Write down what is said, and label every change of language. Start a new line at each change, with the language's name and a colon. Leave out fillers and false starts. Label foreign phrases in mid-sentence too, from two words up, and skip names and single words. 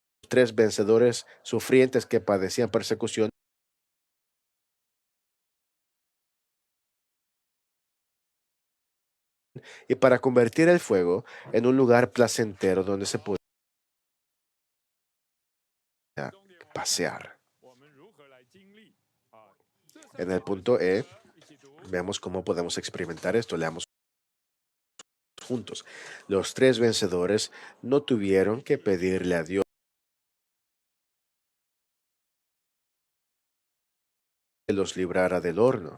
Spanish: tres vencedores sufrientes que padecían persecución. Y para convertir el fuego en un lugar placentero donde se podía pasear.
Chinese: 我们如何来经历啊？这三
Spanish: En el
Chinese: 个
Spanish: punto E,
Chinese: 一起读。
Spanish: veamos cómo podemos experimentar esto. Leamos juntos. Los tres vencedores no tuvieron que pedirle a Dios que los librara del horno.